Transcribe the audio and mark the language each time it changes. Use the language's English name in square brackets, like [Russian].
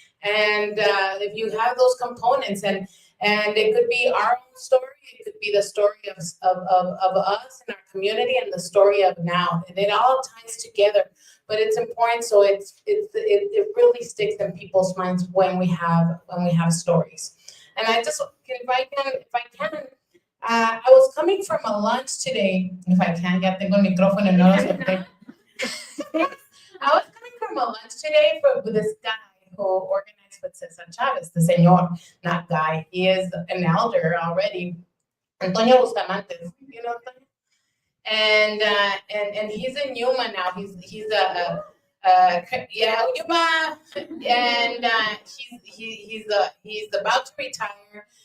[English] And if you have those components, and it could be our own story, it could be the story of us in our community, and the story of now, and it all ties together. But it's important, so it really sticks in people's minds when we have stories. And I just, if I can, I was coming from a lunch today. If I can, [Spanish] ya tengo el micrófono y no lo solté. [English] I was coming from a lunch today with this guy who organized with Cesar Chavez, the señor, not guy. He is an elder already. Antonio Bustamante, you know Antonio? And he's in Yuma now. He's Yuma, and he's about to retire.